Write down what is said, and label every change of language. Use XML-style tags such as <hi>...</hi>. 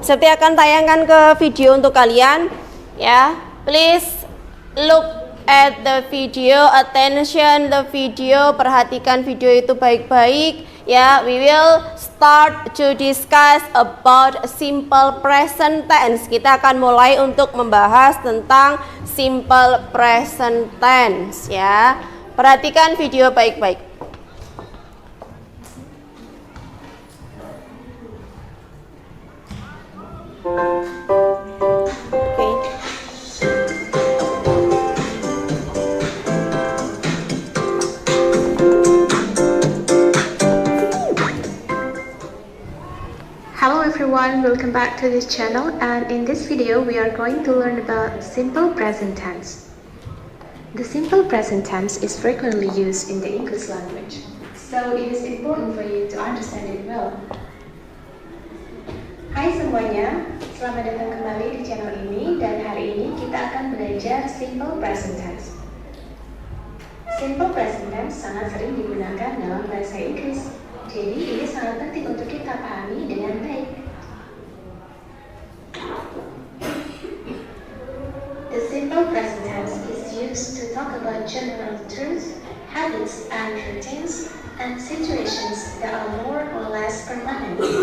<id>Septi akan tayangkan ke video untuk kalian. Ya, please look at the video, attention the video, perhatikan video itu baik-baik.</id> <en>Ya, we will start to discuss about simple present tense.</en> <id>Kita akan mulai untuk membahas tentang simple present tense ya. Perhatikan video baik-baik.</id> <en>Okay. Hello everyone, welcome back to this channel, and in this video we are going to learn about simple present tense. The simple present tense is frequently used in the English language, so it is important for you to understand it well.</en> <id>Hai semuanya, selamat datang kembali di channel ini, dan hari ini kita akan belajar simple present tense. Simple present tense sangat sering digunakan dalam bahasa Inggris. Jadi ini sangat penting untuk kita pahami dengan baik.</id> <en>The simple present tense is used to talk about general truths, habits, and routines, and situations that are more or less permanent.</en>